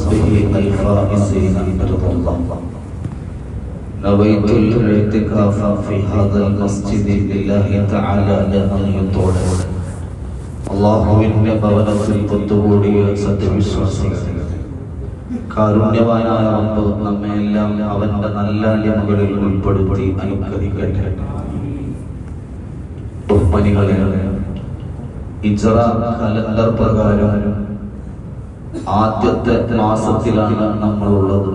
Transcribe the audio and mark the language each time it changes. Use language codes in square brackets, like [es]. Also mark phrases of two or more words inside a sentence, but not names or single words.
[ar] الفائزين برضا الله. نويت الاعتكاف في هذا المسجد لله تعالى لأن يطول [ml] അള്ളാഹുവിന്റെ ഭവനത്തിൽ ഒത്തുകൂടിയ സത്യവിശ്വാസികൾ, കാരുണ്യവാനായ റബ്ബ് നമ്മെല്ലാം അവന്റെ നല്ല അടിമകളിൽ ഉൾപ്പെടുത്തി അനുഗ്രഹിക്കട്ടെ. ബഹുമാനികളെ, ഹിജ്റ കലണ്ടർ പ്രകാരം ആദ്യത്തെ മാസത്തിലാണ് നമ്മളുള്ളത്.